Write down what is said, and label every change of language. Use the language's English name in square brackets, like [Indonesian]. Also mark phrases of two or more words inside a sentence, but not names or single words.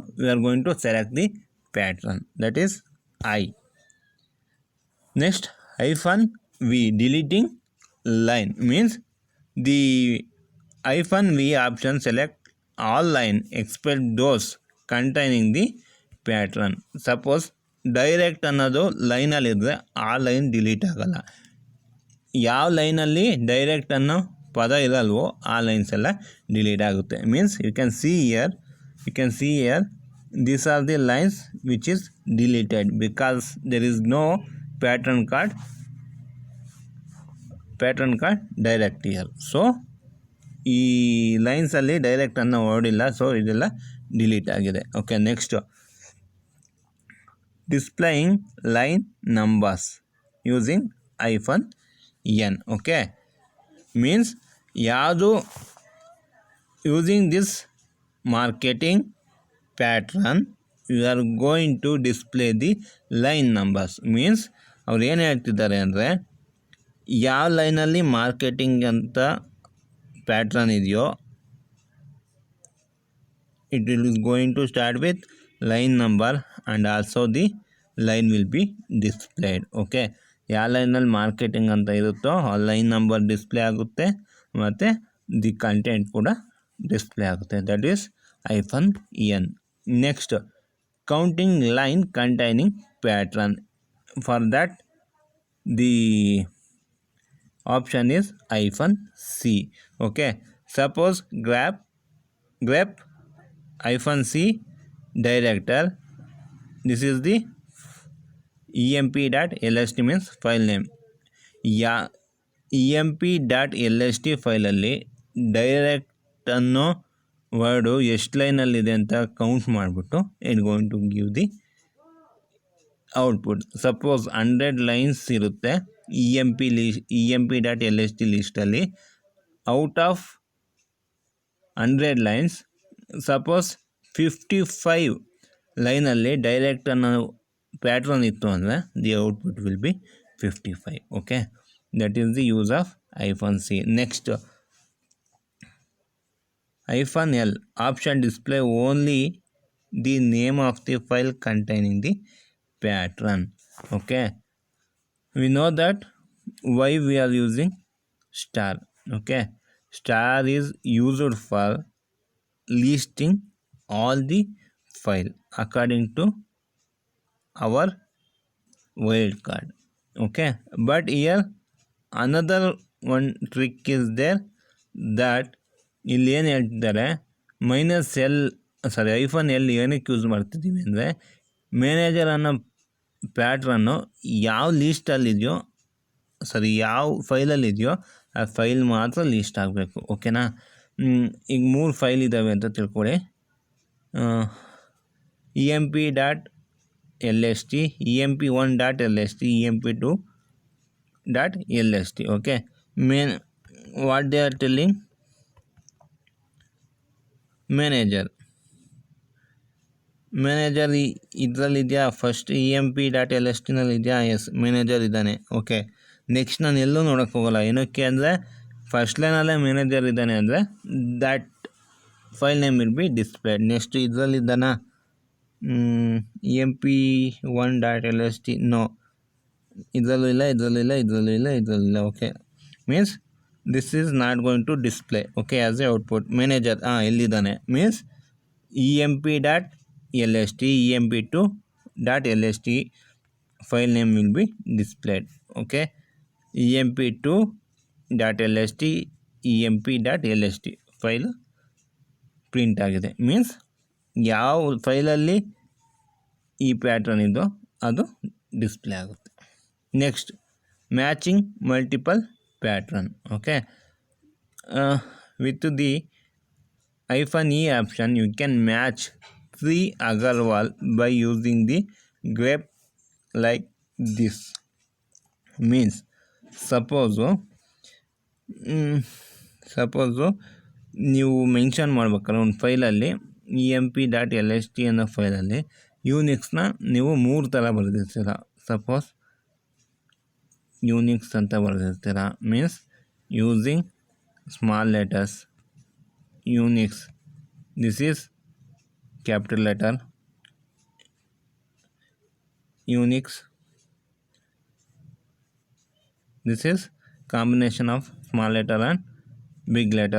[English] We are going to select the pattern, that is I. Next, hyphen V, deleting line means the hyphen V option select all line except those containing the pattern. [Kannada] Suppose ಡೈರೆಕ್ಟ್ ಅನ್ನೋದು ಲೈನಲ್ಲಿದ್ದರೆ ಆ ಲೈನ್ ಡಿಲೀಟ್ ಆಗಲ್ಲ. ಯಾವ ಲೈನಲ್ಲಿ ಡೈರೆಕ್ಟ್ ಅನ್ನೋ ಪದ ಇರಲ್ವೋ ಆ ಲೈನ್ಸ್ ಎಲ್ಲ ಡಿಲೀಟ್ ಆಗುತ್ತೆ. [English] Means you can see here these are the lines which is deleted because there is no pattern card direct here. [Kannada] ಸೊ ಈ ಲೈನ್ಸಲ್ಲಿ ಡೈರೆಕ್ಟ್ ಅನ್ನೋ ಓಡಿಲ್ಲ, ಸೊ ಇದೆಲ್ಲ ಡಿಲೀಟ್ ಆಗಿದೆ. [English] Okay, next displaying line numbers using hyphen N. Okay, means ಯಾವುದು using this marketing pattern you are going to display the line numbers. means [Kannada] ಅವ್ರು ಏನು ಹೇಳ್ತಿದ್ದಾರೆ ಅಂದರೆ ಯಾವ ಲೈನಲ್ಲಿ ಮಾರ್ಕೆಟಿಂಗ್ ಅಂತ ಪ್ಯಾಟ್ರನ್ ಇದೆಯೋ [English] ಇಟ್ is going to start with line number and also the line will be displayed. [Kannada] ಓಕೆ, ಯಾವ ಲೈನಲ್ಲಿ ಮಾರ್ಕೆಟಿಂಗ್ ಅಂತ ಇರುತ್ತೋ ಆ [English] line number display [Kannada] ಆಗುತ್ತೆ ಮತ್ತು [English] the content [Kannada] ಕೂಡ ಡಿಸ್ಪ್ಲೇ ಆಗುತ್ತೆ. [English] That is hyphen N. Next, counting line containing pattern. For that the option is hyphen C. Okay, suppose grep hyphen c director, this is the emp.lst means file name. [Kannada] emp.lst ಫೈಲಲ್ಲಿ ಡೈರೆಕ್ಟ್ ಅನ್ನೋ ವರ್ಡು ಎಷ್ಟು ಲೈನಲ್ಲಿದೆ ಅಂತ ಕೌಂಟ್ ಮಾಡಿಬಿಟ್ಟು [English] it going to give the output. [Kannada] ಸಪೋಸ್ 100 ಲೈನ್ಸ್ ಇರುತ್ತೆ emp.lst ಲಿಸ್ಟಲ್ಲಿ. [English] out of 100 lines [Kannada] ಸಪೋಸ್ 55 ಲೈನಲ್ಲಿ ಡೈರೆಕ್ಟ್ ಅನ್ನೋ ಪ್ಯಾಟ್ರನ್ ಇತ್ತು ಅಂದರೆ [English] the output will be 55. Okay, that is the use of hyphen C. ನೆಕ್ಸ್ಟ್, hyphen L option display only the name of the file containing the pattern. Okay, we know that why we are using star. Okay, star is used for listing all the file according to our wildcard. Okay, but here another one trick is there, that [Kannada] ಇಲ್ಲಿ ಏನು ಹೇಳ್ತಿದ್ದಾರೆ, ಐಫನ್ ಎಲ್ ಏನಕ್ಕೆ ಯೂಸ್ ಮಾಡ್ತಿದ್ದೀವಿ ಅಂದರೆ ಮ್ಯಾನೇಜರ್ ಅನ್ನೋ ಪ್ಯಾಟ್ರನ್ನು ಯಾವ ಲೀಸ್ಟಲ್ಲಿದೆಯೋ ಯಾವ ಫೈಲಲ್ಲಿದೆಯೋ ಆ ಫೈಲ್ ಮಾತ್ರ ಲೀಸ್ಟ್ ಆಗಬೇಕು. ಓಕೆನಾ, ಈಗ 3 ಫೈಲ್ ಇದ್ದಾವೆ ಅಂತ ತಿಳ್ಕೊಳ್ಳಿ. emp.lst, emp1.lst, emp2.lst. [English] Okay, what they are telling, [Kannada] ಮ್ಯಾನೇಜರ್ ಇದರಲ್ಲಿದೆಯಾ, ಫಸ್ಟ್ emp.lstನಲ್ಲಿ ಇದೆಯಾ? ಎಸ್, ಮ್ಯಾನೇಜರ್ ಇದ್ದಾನೆ. ಓಕೆ, ನೆಕ್ಸ್ಟ್ ನಾನು ಎಲ್ಲೂ ನೋಡೋಕ್ಕೆ ಹೋಗೋಲ್ಲ. ಏನಕ್ಕೆ ಅಂದರೆ ಫಸ್ಟ್ ಲೈನಲ್ಲೇ ಮ್ಯಾನೇಜರ್ ಇದ್ದಾನೆ ಅಂದರೆ [English] that file name will be displayed. [Kannada] ನೆಕ್ಸ್ಟ್ ಇದರಲ್ಲಿದ್ದಾನ emp1.lst, ನೋ, ಇದರಲ್ಲೂ ಇಲ್ಲ. ಓಕೆ, [English] Means this is not going to display. Okay, as a output. [Kannada] ಮ್ಯಾನೇಜರ್ ಇಲ್ಲಿದ್ದಾನೆ [English] means emp.lst, emp2.lst file name will be displayed. [Kannada] ಓಕೆ, emp2.lst, emp.lst ಫೈಲ್ ಪ್ರಿಂಟ್ ಆಗಿದೆ. ಮೀನ್ಸ್ ಯಾವ ಫೈಲಲ್ಲಿ ಈ ಪ್ಯಾಟ್ರನ್ ಇದೋ ಅದು ಡಿಸ್ಪ್ಲೇ ಆಗುತ್ತೆ. [English] Next matching multiple pattern. ಓಕೆ, with the -e option you can match 3 Agarwal by using the grep like this. Means suppose [Kannada] ನೀವು ಮೆನ್ಷನ್ ಮಾಡ್ಬೇಕಾದ್ರೆ ಒಂದು ಫೈಲಲ್ಲಿ emp.lst ಅನ್ನೋ ಫೈಲಲ್ಲಿ ಯೂನಿಕ್ಸ್ನ ನೀವು 3 ಥರ ಬರೆದಿರ್ತೀರ. [English] ಸಪೋಸ್ [Kannada] ಯೂನಿಕ್ಸ್ ಅಂತ ಬರೆದಿರ್ತೀರ, [English] means using small letters Unix, this is capital letter Unix, this is combination of small letter and big letter.